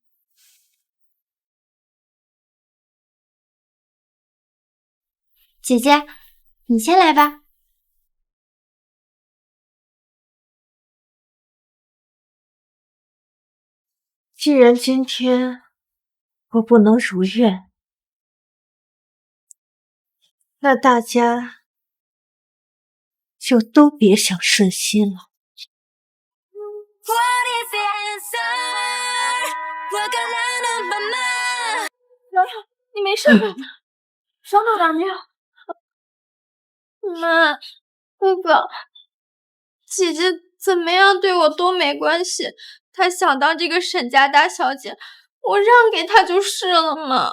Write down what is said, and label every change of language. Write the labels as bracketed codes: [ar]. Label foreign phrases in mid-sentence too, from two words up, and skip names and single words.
[zh] 姐姐，你先來吧。既然今天我不能如願，那大家就都別想順心了。瑤瑤，你沒事吧？傷到哪沒有？媽，哥哥，姐姐怎麼樣對我都沒關係，她想當這個沈家大小姐，我讓給她就是了嘛。